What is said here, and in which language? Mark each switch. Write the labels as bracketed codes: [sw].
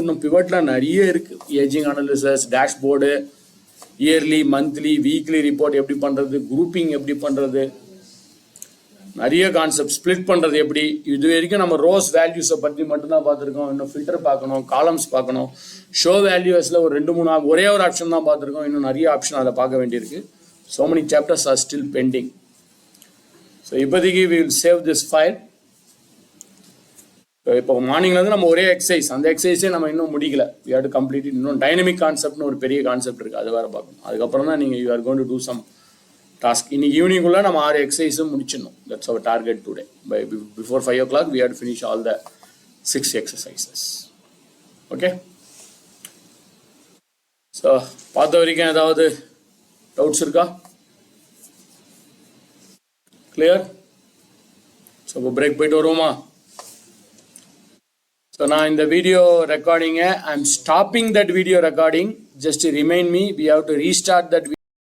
[ta] இன்னும் பிவட்லாம் நிறைய இருக்குது. Ageing analysis, dashboard, yearly, monthly, weekly report எப்படி பண்ணுறது, குரூப்பிங் எப்படி பண்ணுறது, நிறைய கான்செப்ட் ஸ்ப்ளிட் பண்ணுறது எப்படி, இது வரைக்கும் நம்ம ரோஸ் வேல்யூஸை பற்றி மட்டும்தான் பார்த்துருக்கோம். இன்னும் ஃபில்டர் பார்க்கணும், காலம்ஸ் பார்க்கணும், ஷோ வேல்யூஸில் ஒரு 2-3 ஒரே ஒரு ஆப்ஷன் தான் பார்த்துருக்கோம். இன்னும் நிறைய ஆப்ஷன் அதில் பார்க்க வேண்டியிருக்கு. [en] so many chapters are still pending. [ta] So இப்போதைக்கு [en] we will save this file. [ta] இப்போ மார்னிங்லேருந்து நம்ம ஒரே எக்ஸசைஸ், அந்த எக்ஸசைஸே நம்ம இன்னும் முடிக்கல. [en] we have to complete it. [ta] இன்னும் டைனமிக் கான்செப்ட்னு ஒரு பெரிய கான்செப்ட் இருக்குது, அது வேறு பார்க்கணும். அதுக்கப்புறம் தான் நீங்கள் [en] you are going to do some task. [ta] இன்னைக்கு ஈவினிங்குள்ளே நம்ம 6 எக்ஸசைஸும் முடிச்சிடணும். [en] That's our target today. By before 5 o'clock we have to finish all the 6 exercises. [ta] Okay, so பார்த்த வரைக்கும் ஏதாவது டவுட்ஸ் இருக்கா? கிளியர்? ஸோ இப்போ பிரேக் போயிட்டு வருவோமா? [en] so [ta] நான் இந்த video ரெக்கார்டிங்கை [en] I am stopping that video recording. Just remind me, we have to restart that video.